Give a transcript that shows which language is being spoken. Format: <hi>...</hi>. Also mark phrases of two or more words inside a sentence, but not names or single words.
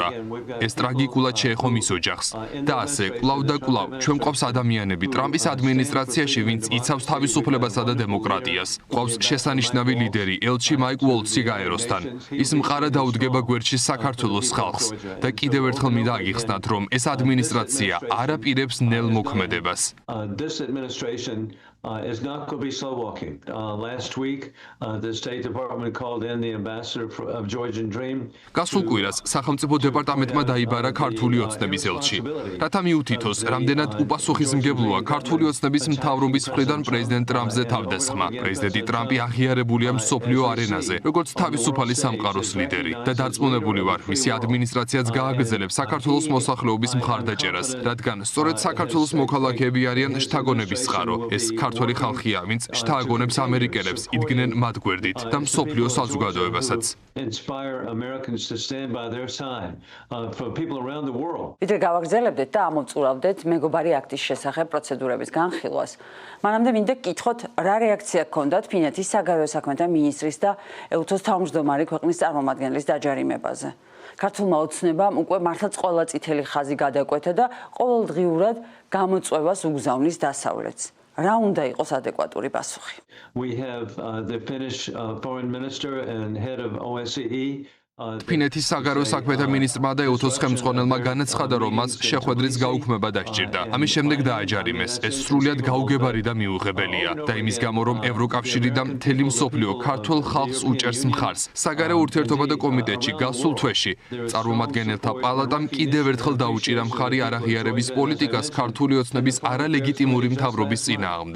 <ka>ეს ტრაგიკულად შეეხო მის ოჯახს. და ასე, კვლავ და კვლავ, ჩვენ მყოფს ადამიანები ტრამპის ადმინისტრაციაში, ვინც იცავს თავისუფლებასა და დემოკრატიას. ყავს შესანიშნავი ლიდერი ელჩი მაიკ უოლცი გაეროსთან. ის მყარად დაუდგება გვერდში საქართველოს ხალხს და კიდევ ერთხელ მინდა აგიხსნათ, რომ ეს ადმინისტრაცია არ აპირებს ნელ მოქმედებას.</ka> <en>is not going to be slow walking. Last week, the State Department called in the ambassador of Georgian Dream.</en> <ka>გასულ კვირას სახელმწიფო დეპარტამენტმა დაიბარა ქართული ოცნების ელჩი. რათა მიუთითოს, რამდენად უპასუხისმგებლოა ქართული ოცნების მთავრობის მხრიდან პრეზიდენტ ტრამპზე თავდასხმა. პრეზიდენტი ტრამპი აღიარებულია მსოფლიო არენაზე, როგორც თავისუფალი სამყაროს ლიდერი და დარწმუნებული ვარ, მისი ადმინისტრაციაც გააგრძელებს საქართველოს მოსახლეობის მხარდაჭერას, რადგან სწორედ საქართველოს მოქალაქეები არიან შთაგონების წყარო. ეს ქართველი ხალხია, ვინც შთააგონებს ამერიკელებს, იდგნენ მათ გვერდით და მსოფლიო საზოგადოებასაც.</ka> <en>Inspire Americans to stand by their side for people around the world.</en> <ka>ვიდრე გავაგრძელებდეთ და ამოვწურავდეთ მეგობარი აქტის შესახებ პროცედურების განხილვას. მანამდე მინდა გკითხოთ, რა რეაქცია ჰქონდათ ფინეთის საგარეო საქმეთა მინისტრის და ელთოს თავმჯდომარე ქვეყნის წარმომადგენლის დაჯარიმებაზე. ქართულმა ოცნებამ უკვე მართლაც ყველა წითელი ხაზი გადაკვეთა და ყოველდღიურად გამოწვევას უგზავნის დასავლეთს. რა უნდა იყოს ადეკვატური პასუხი?</ka> <en>We have the Finnish foreign minister and head of OSCE.</en> <ka>ფინეთის საგარეო საქმეთა მინისტრმა და ელთოს ხელმძღვანელმა განაცხადა, რომ მას შეხვედრის გაუქმება დასჭირდა. ამის შემდეგ დააჯარიმეს. ეს სრულიად გაუგებარი და მიუღებელია და იმის გამო, რომ ევროკავშირი და მთელი მსოფლიო ქართულ ხალხს უჭერს მხარს. საგარეო ურთიერთობათა კომიტეტში გასულ თვეში წარმომადგენელთა პალატამ კიდევ ერთხელ დაუჭირა მხარი არაღიარების პოლიტიკას ქართული ოცნების არალეგიტიმური მთავრობის წინააღმდეგ.</ka>